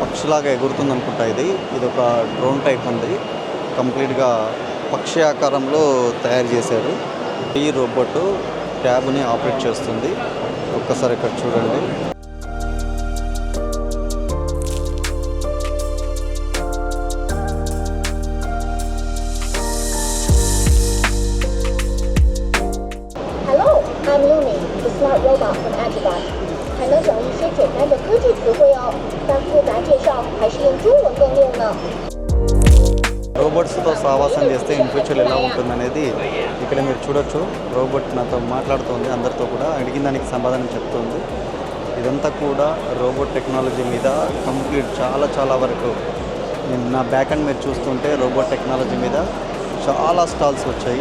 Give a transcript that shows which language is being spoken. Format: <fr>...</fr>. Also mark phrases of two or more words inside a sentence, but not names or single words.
<te>పక్షిలాగా ఎగురుతుంది అనుకుంటా. ఇది ఒక</te> <en>drone type</en> <te>ఉంది, కంప్లీట్గా పక్షి ఆకారంలో తయారు చేశారు. ఈ రోబోట్ ట్యాబ్ని ఆపరేట్ చేస్తుంది. ఒక్కసారి ఇక్కడ చూడండి.</te> <en>I'm Yumi, the smart robot from Agibot。</en> <zh>还能讲一些简单的科技词汇哦，但复杂介绍还是用中文更溜呢。</zh> <te>రోబోట్స్తో సావాసం చేస్తే</te> <en>in future</en> <te>ఎలా ఉంటుందనేది ఇక్కడ మీరు చూడొచ్చు. రోబోట్ నాతో మాట్లాడుతుంది, అందరితో కూడా అడిగిన దానికి సమాధానం చెప్తుంది. ఇదంతా కూడా</te> <en>robot technology</en> <te>మీద కంప్లీట్ చాలా వరకు నా బ్యాక్ అండ్ మీరు చూస్తుంటే</te> <en>robot technology</en> <te>మీద చాలా స్టాల్స్ వచ్చాయి.</te>